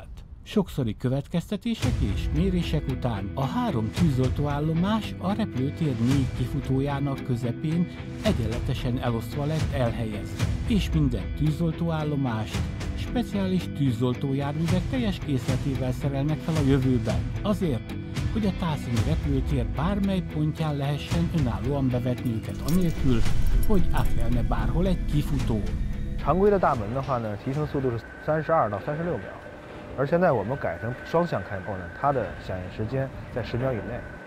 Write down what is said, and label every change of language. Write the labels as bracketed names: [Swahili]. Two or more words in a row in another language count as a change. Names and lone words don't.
[Hungarian] Sokszori következtetések és mérések után a 3 tűzoltóállomás a repülőtér 4 kifutójának közepén egyenletesen elosztva lett elhelyezve, és minden tűzoltóállomást speciális tűzoltójárművek teljes készletével szerelnek fel a jövőben, azért, hogy a Taxing repülőtér bármely pontján lehessen önállóan bevetni őket anélkül, hogy átkelne bárhol egy kifutó. [Chinese] 常规的大门的话呢，提升速度是32到36秒。 而现在我们改成双向开后呢，它的响应时间在10秒以内。